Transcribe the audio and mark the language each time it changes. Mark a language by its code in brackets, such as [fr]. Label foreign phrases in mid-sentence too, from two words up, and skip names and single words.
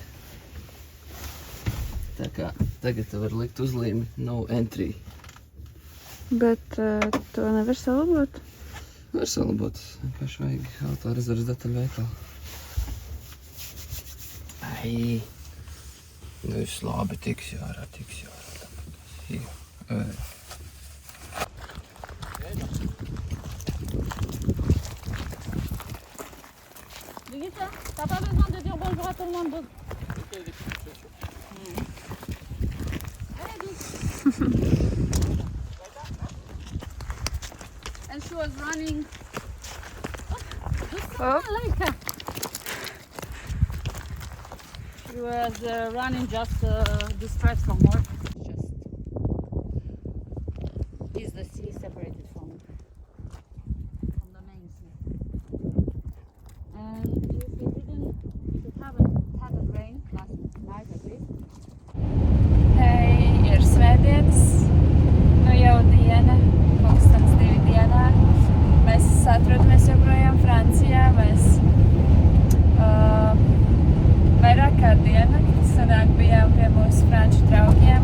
[lv] Tā kā tagad tu var likt uzlīmi [en] no entry. [lv] Bet to nevar salabot? Var salabot, vienkārši vajag autorezerves detaļu veikalu. Ai, nu viss labi, tiks jārā. [fr] Brigitte, t'as pas besoin de dire bonjour à tout le monde. [en] And she was running. Like she was running just distressed from work. Is the sea separated from the main sea? And if we haven't had a rain last night at least. [lv] Hei, ir svētdienas, nu jau diena, 2 dienā. Mēs atrodamies joprojām Francijā, mēs vairāk kā diennakti sanāk bijām pie mūsu franču draugiem.